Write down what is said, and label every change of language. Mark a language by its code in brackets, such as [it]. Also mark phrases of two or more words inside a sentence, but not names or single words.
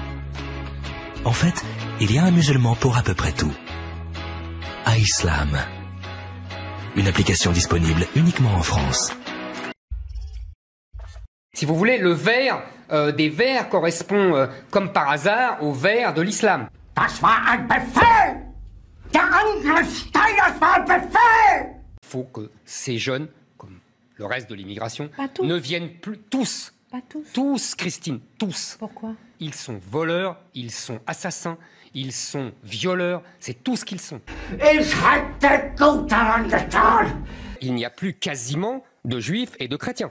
[fr] En fait, il y a un musulman pour à peu près tout. iSlam. Une application disponible uniquement en France. Si vous voulez, le vert des verts correspond, comme par hasard, au vert de l'islam. [de] Das war ein Befehl! Der Angriffsteil, das war ein Befehl! [fr] Il faut que ces jeunes, comme le reste de l'immigration, ne viennent plus tous. Pas tous. Tous, Christine, tous. Pourquoi? Ils sont voleurs, ils sont assassins, ils sont violeurs, c'est tout ce qu'ils sont. Il n'y a plus quasiment de juifs et de chrétiens.